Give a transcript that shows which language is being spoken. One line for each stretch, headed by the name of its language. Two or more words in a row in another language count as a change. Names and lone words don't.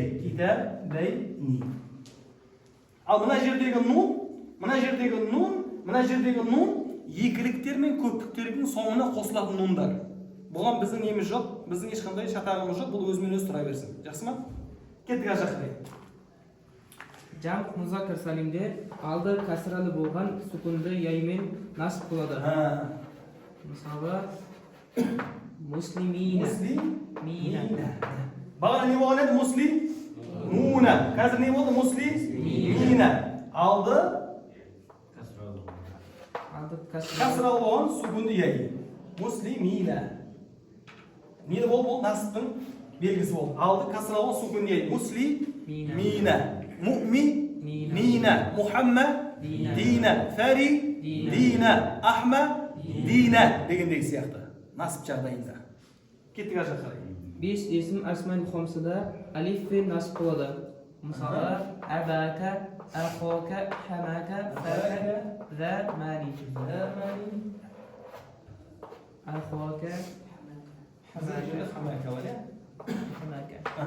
Kazakh: Китабайни. Ал мына жердегі нун, екіліктер мен көптіктердің соңына қосылатын нундар. Бұған біздің неміз жоқ, біздің ешқандай шатағымыз жоқ, бұл өзімен өзі тұра берсін. Жақсы ма? Кеттік ар жаққа.
Arabic: جمع مذكر
Kazakh: салимде алды касралы болған сүкінді яймен насып болады. Мысалы, муслимина. Бағана не болған еді? Муслимуна. Қазір не болды? Муслимина. Алды касралы болған сүкінді яй. Муслимина. Не болды? Насыптың белгісі болды. Алды касралы болған сүкінді яй. Муслимина. Му'мина, Мухаммад, Дина, Фари, Дина, Ахмад, Дина дегендегі сияқты. Насып жағдайында. Кеттік ар жаққа. 5 есім
Arabic: الأسماء الخمسة
Kazakh: алифпен насып болады. Мысалы,
Arabic: أباك، أخاك، حماك، فاك، ذا مال. أخاك، حماك.